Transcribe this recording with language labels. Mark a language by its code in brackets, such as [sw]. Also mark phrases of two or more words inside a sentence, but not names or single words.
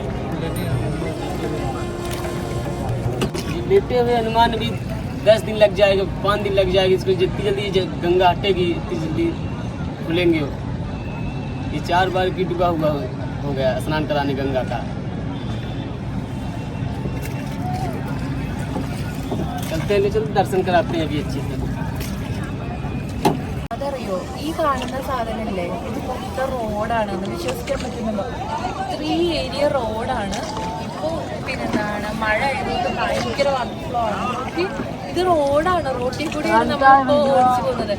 [hi] लेटे हुए हनुमान भी 10 दिन लग जाएगा 5 दिन लग जाएगा. इसको जितनी जल्दी गंगा हटेगी इतनी जल्दी खुलेंगे. ये 4 बार की डूबा हुआ हो गया स्नान कराने गंगा का. चलते दर्शन कराते हैं अभी अच्छे से. [ml] അതറിയോ ഈ കാണുന്ന സാധനല്ലേ ഇത് മൊത്തം റോഡാണ്. വിശ്വസിക്കാൻ പറ്റുന്നുണ്ടോ? ഇത്രയും ഏരിയ റോഡാണ്. ഇപ്പൊ പിന്നെന്താണ് മഴ ആയതുകൊണ്ട് ഭയങ്കര വർക്ക്ഫ്ലോ ആണ്. ഇത് റോഡാണ്. റോഡിൽ കൂടിയാണ് നമ്മളിപ്പോ ഓടിച്ചു പോകുന്നത്.